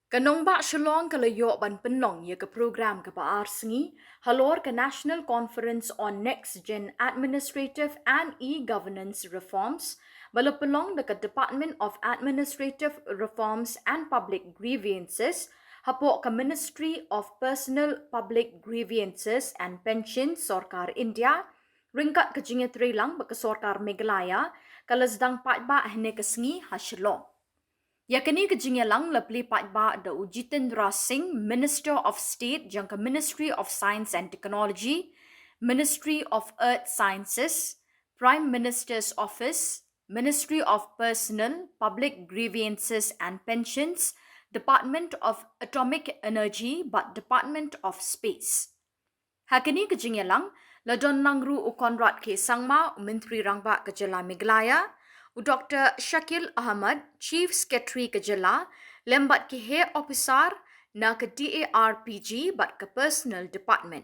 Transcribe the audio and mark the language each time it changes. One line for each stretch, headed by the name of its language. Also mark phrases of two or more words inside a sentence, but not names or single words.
Khasi: Kanong ba Shillong kalayo ban penlong ya ke program ke ba arsengi halor ke National Conference on Nextgen Administrative and E-Governance Reforms bala pelong dekat Department of Administrative Reforms and Public Grievances hapo ke Ministry of Personal Public Grievances and Pensions Sarkar India ringkat ke Jingiaroh ba ke Sarkar Meghalaya kalasdang patba hne ke sengi ha Shillong. Yakini ke Jingiaroh lapli patba da Jitendra Singh,
English: Minister of State,
Khasi: jangka Ministry of Science and Technology, Ministry of Earth Sciences, Prime Minister's Office, Ministry of Personal, Public Grievances and Pensions, Department of Atomic Energy, but Department of Space. Hakini ke Jingiaroh, ladon langru u Konrad ke Sangma, Menteri Rangba ke Jela Meghalaya, Dr. Shakil Ahmad,
English: Chief Secretary
Khasi: Khubor, lembat ke
English: Head Officer
Khasi: na ke DARPG but ke Personal Department.